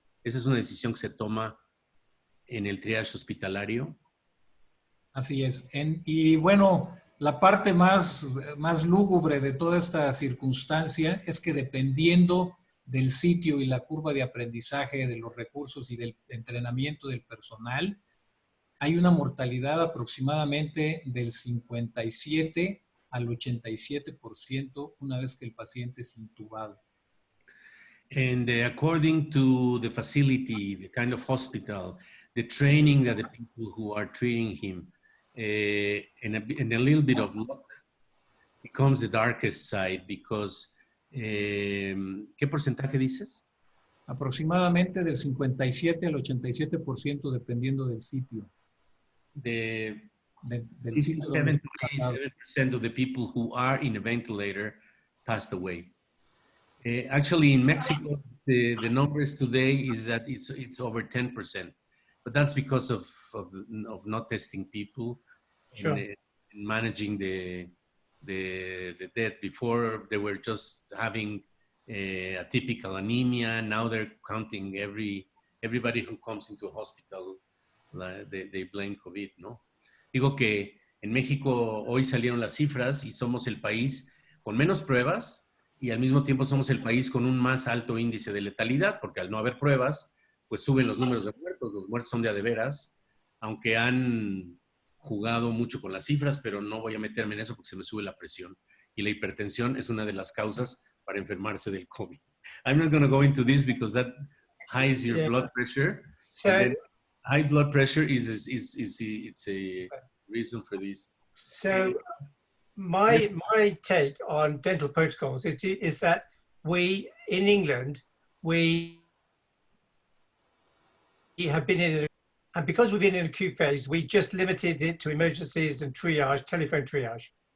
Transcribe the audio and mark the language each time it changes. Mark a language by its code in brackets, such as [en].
[es] Esa es una decisión que se toma en el triage hospitalario. Así es. Y bueno, la parte más lúgubre de toda esta circunstancia es que dependiendo del sitio y la curva de aprendizaje, de los recursos y del entrenamiento del personal, hay una mortalidad aproximadamente del 57 al 87% una vez que el paciente es intubado. [en] And according to the facility, the kind of hospital, the training that the people who are treating him, and a little bit of luck becomes the darkest side because, [es] ¿qué porcentaje dices? Aproximadamente del 57 al 87% dependiendo del sitio. Del [en] 57% of the people who are in a ventilator passed away. Actually, in Mexico, the numbers today is that it's over 10%, but that's because of not testing people. Sure. And managing the death. Before they were just having a typical anemia. Now they're counting everybody who comes into a hospital, they blame COVID, ¿no? [es] Digo que en México hoy salieron las cifras y somos el país con menos pruebas y al mismo tiempo somos el país con un más alto índice de letalidad, porque al no haber pruebas, pues suben los números de muertos. Los muertos son de veras, aunque han jugado mucho con las cifras, pero no voy a meterme en eso porque se me sube la presión. Y la hipertensión es una de las causas para enfermarse del COVID. [en] I'm not going to go into this because that highs your blood pressure. So, And then high blood pressure is it's a reason for this. So my take on dental protocols is that we, in England, we have been in, and because we've been in an acute phase, we just limited it to emergencies and triage, telephone triage.